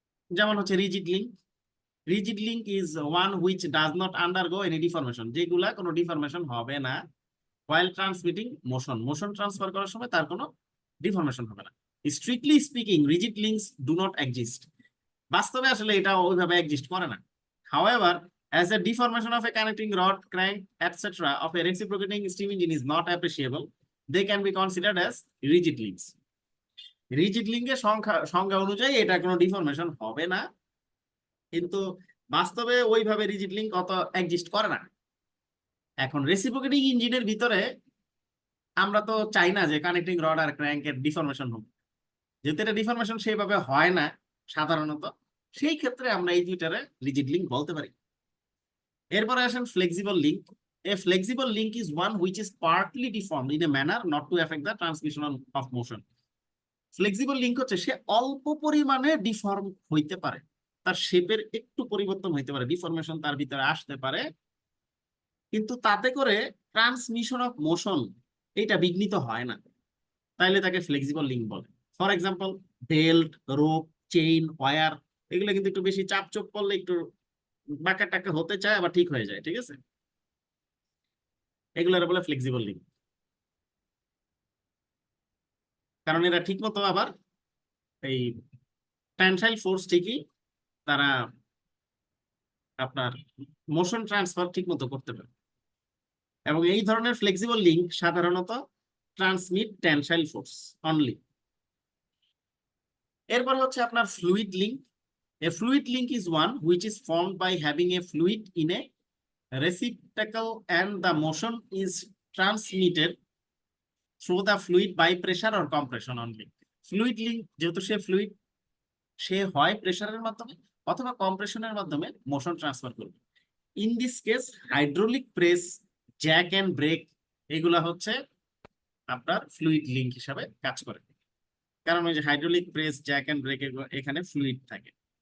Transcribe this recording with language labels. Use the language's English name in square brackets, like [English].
[Bangla] যেমন হচ্ছে [English] Rigid link. Rigid link is one which does not undergo any deformation, [Bangla] যেগুলা কোনো ডিফরমেশন হবে না [English] while transmitting motion, [Bangla] motion transfer করার সময় তার কোনো ডিফরমেশন হবে না। [English] strictly speaking rigid links do not exist, [Bangla] বাস্তবে আসলে এটা ওইভাবে এক্সিস্ট করে না। [English] However, as a deformation of a connecting rod, crank, etc. of a reciprocating steam engine is not appreciable, they can be considered as rigid links. [Bangla] Rigid লিঙ্কের সংখ্যা অনুযায়ী এটা কোনো ডিফরমেশন হবে না, কিন্তু বাস্তবে ওইভাবে রিজিড লিঙ্ক অত এক্সিস্ট করে না। এখন রেসিপ্রোকেটিং ইঞ্জিনের ভিতরে আমরা তো চাই না যে কানেক্টিং রড আর ক্র্যাঙ্কের ডিফরমেশন হোক, যেহেতু এটা ডিফরমেশন সেইভাবে হয় না সাধারণত, সেই ক্ষেত্রে আমরা এই দুইটারে রিজিড লিঙ্ক বলতে পারি। এরপরে আসেন flexible link. [English] A flexible link is one which is partly deformed in a manner not to affect the transmission of motion. [Bangla] Flexible link হচ্ছে সে অল্প পরিমাণে ডিফর্ম হইতে পারে, তার শেপের একটু পরিবর্তন হইতে পারে, ডিফরমেশন তার ভিতরে আসতে পারে, কিন্তু তাতে করে ট্রান্সমিশন অফ মোশন এটা বিঘ্নিত হয় না, তাইলে তাকে ফ্লেক্সিবল লিঙ্ক বলে। For example belt, rope, chain, wire, এগুলো কিন্তু একটু বেশি চাপ চোপ করলে একটু বাঁকা টাকা হতে চায় আবার ঠিক হয়ে যায়। ঠিক আছে, এগুলোর বলে ফ্লেক্সিবল লিঙ্ক, কারণ এরা ঠিক মতো আবার এই টেনসাইল ফোর্স ঠিকই তারা আপনার মোশন ট্রান্সফার ঠিক মতো করতে পারে। এবং এই ধরনের ফ্লেক্সিবল লিঙ্ক সাধারণত [English] Transmit tensile force only. [Bangla] এরপর হচ্ছে আপনার fluid link. [English] A fluid link is one which is formed by having a fluid in a receptacle and the motion is transmitted through the fluid by pressure or compression only. [Bangla] Fluid link যেহেতু সে fluid, সে হয় প্রেসারের মাধ্যমে অথবা কম্প্রেশনের মাধ্যমে motion transfer করবে। [English] in this case [Bangla] hydraulic press, Jack and break, এগুলা হচ্ছে আপনার ফ্লুইড লিঙ্ক হিসাবে কাজ করে, কারণ ওই যে hydraulic press, Jack and break এখানে ফ্লুইড থাকে।